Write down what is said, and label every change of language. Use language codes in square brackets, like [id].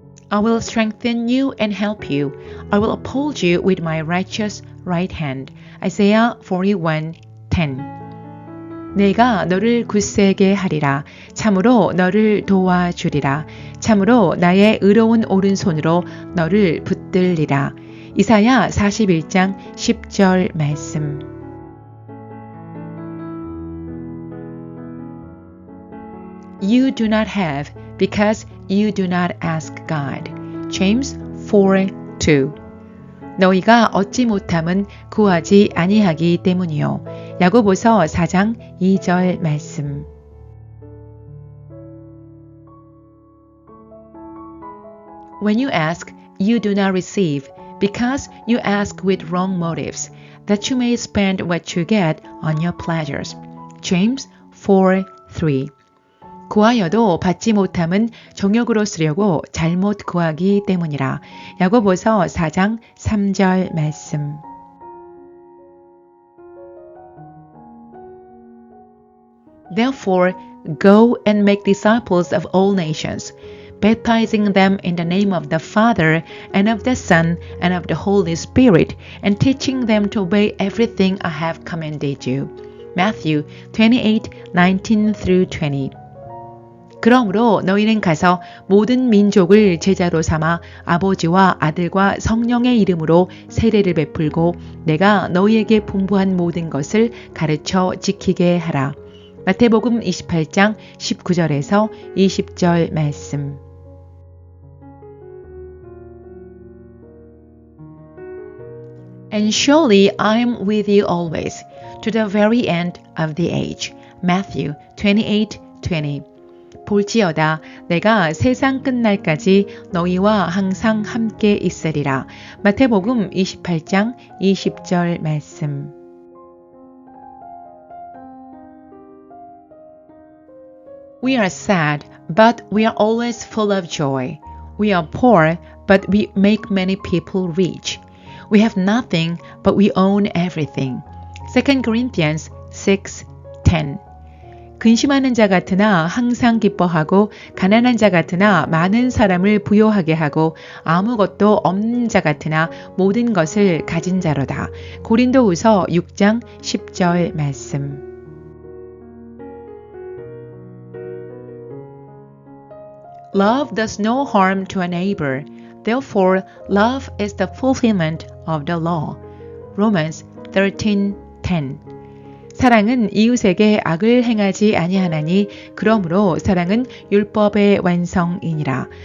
[en] I will strengthen you and help you. I will uphold you with my righteous right hand. Isaiah 41:10. [ko] 내가 너를 굳세게 하리라. 참으로 너를 도와주리라. 참으로 나의 의로운 오른손으로 너를 붙들리라. 이사야 41장 10절 말씀. [en] You do not have because you do not ask God. James 4:2. [ko] 너희가 얻지 못함은 구하지 아니하기 때문이요. 야고보서 4장 2절 말씀. [en] When you ask, you do not receive, because you ask with wrong motives, that you may spend what you get on your pleasures. James 4:3. [ko] 구하여도 받지 못함은 정욕으로 쓰려고 잘못 구하기 때문이라. 야고보서 4장 3절 말씀. [en] Therefore, go and make disciples of all nations, baptizing them in the name of the Father and of the Son and of the Holy Spirit, and teaching them to obey everything I have commanded you. Matthew 28:19-20. [ko] 그러므로 너희는 가서 모든 민족을 제자로 삼아 아버지와 아들과 성령의 이름으로 세례를 베풀고 내가 너희에게 분부한 모든 것을 가르쳐 지키게 하라. 마태복음 28장 19절에서 20절 말씀. [en] And surely I am with you always, to the very end of the age. Matthew 28:20. [ko] 볼지어다 내가 세상 끝날까지 너희와 항상 함께 있으리라. 마태복음 28장 20절 말씀. [en] We are sad, but we are always full of joy. We are poor, but we make many people rich. We have nothing, but we own everything. 2 Corinthians 6:10. [ko] 근심하는 자 같으나 항상 기뻐하고 가난한 자 같으나 많은 사람을 부요하게 하고 아무것도 없는 자 같으나 모든 것을 가진 자로다. 고린도후서 6장 10절 말씀. [en] Love does no harm to a neighbor. Therefore, love is the fulfillment of the law. Romans 13:10. [ko] 사랑은 이웃에게 악을 행하지 아니하나니 그러므로 사랑은 율법의 완성이니라.